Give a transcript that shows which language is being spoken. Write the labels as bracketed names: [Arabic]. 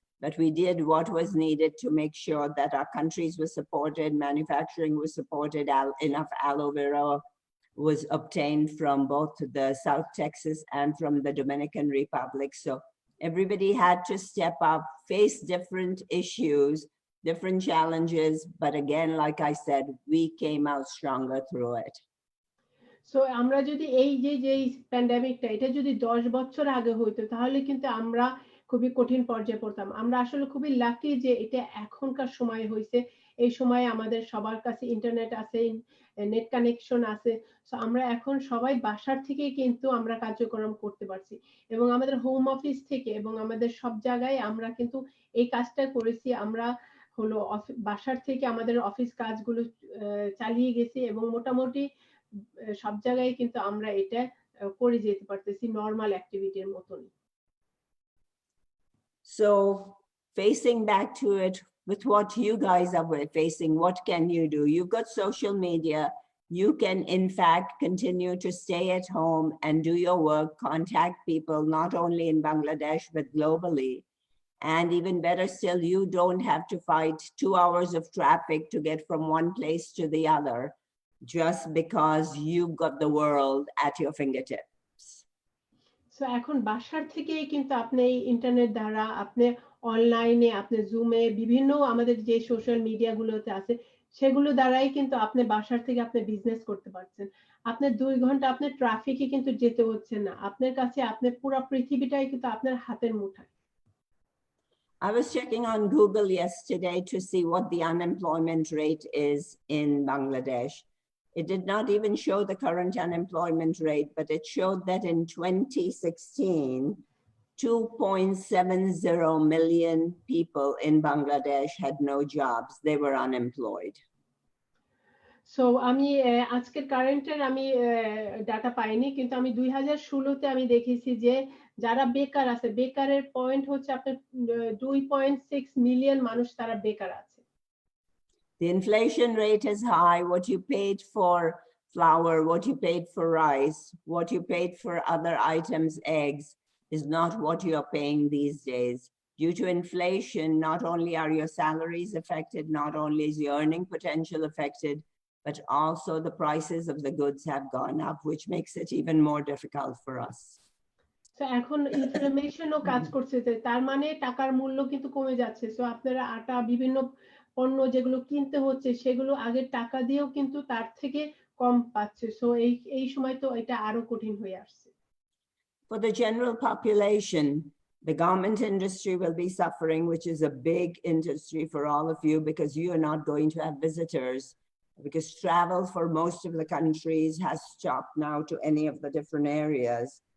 [English] But we did what was needed to make sure that our countries were supported, manufacturing was supported, enough aloe vera was obtained from both the South Texas and from the Dominican Republic. So Everybody had to step up, face different issues, different challenges. But again, like I said, we came out stronger through it. [Bangla] So আমরা যদি এই যে প্যান্ডেমিকটা এটা যদি 10 বছর আগে হইতো তাহলে কিন্তু আমরা খুবই কঠিন পর্যায়ে পড়তাম। আমরা আসলে খুবই লাকি যে এটা এখনকার সময় হইছে। এই সময়ে আমাদের সবার কাছে ইন্টারনেট আছে, নেট কানেকশন আছে। সো আমরা এখন সবাই বাসার থেকেই কিন্তু আমরা কার্যক্রম করতে পারছি। এবং আমাদের হোম অফিস থেকে এবং আমাদের সব জায়গায় আমরা কিন্তু এই কাজটা করেছি। আমরা হলো বাসার থেকে আমাদের অফিস কাজগুলো চালিয়ে গেছি এবং মোটামুটি সব জায়গায় কিন্তু আমরা এটা করে যেতে পারতেছি নরমাল অ্যাক্টিভিটির মতনই। [English] So facing back to it with what you guys are facing, what can you do? You've got social media. You can, in fact, continue to stay at home and do your work, contact people, not only in Bangladesh, but globally. And even better still, you don't have to fight 2 hours of traffic to get from one place to the other, just because you've got the world at your fingertips. [Bangla] So এখন বাসার থেকেই কিন্তু আপনি internet দ্বারা আপনি অনলাইনে আপনি জুমে বিভিন্ন আমাদের যে সোশ্যাল মিডিয়া গুলোতে আছে সেগুলো দ্বারাই কিন্তু আপনি বাসার থেকে আপনি বিজনেস করতে পারছেন। আপনার 2 ঘন্টা আপনার ট্রাফিকে কিন্তু যেতে হচ্ছে না। আপনার কাছে আপনার পুরো পৃথিবীটাই কিন্তু আপনার হাতের মুঠায়। [English] I was checking on Google yesterday to see what the unemployment rate is in Bangladesh. It did not even show the current unemployment rate, but it showed that in 2016, 2.70 million people in Bangladesh had no jobs. They were unemployed. [Bangla] So আমি আজকের কারেন্টের আমি data পাইনি, কিন্তু আমি 2016 তে আমি দেখেছি যে যারা বেকার আছে, বেকারের পয়েন্ট হচ্ছে আপনার 2.6 মিলিয়ন মানুষ তারা বেকার আছে। [English] The inflation rate is high. What you paid for flour, what you paid for rice, what you paid for other items, eggs, is not what you're paying these days. Due to inflation, not only are your salaries affected, not only is your earning potential affected, but also the prices of the goods have gone up, which makes it even more difficult for us. [Bangla] So এখন ইনফ্লেমেশনও কাজ করছে, তার মানে টাকার মূল্য কিন্তু কমে যাচ্ছে। সো আপনারা আটা বিভিন্ন পণ্য যেগুলো কিনতে হচ্ছে সেগুলো আগের টাকা দিয়েও কিন্তু তার থেকে কম পাচ্ছে। সো এই সময় তো এটা আরো কঠিন হয়ে আসছে। [English] For the general population, the garment industry will be suffering, which is a big industry for all of you because you are not going to have visitors, because travel for most of the countries has stopped now to any of the different areas.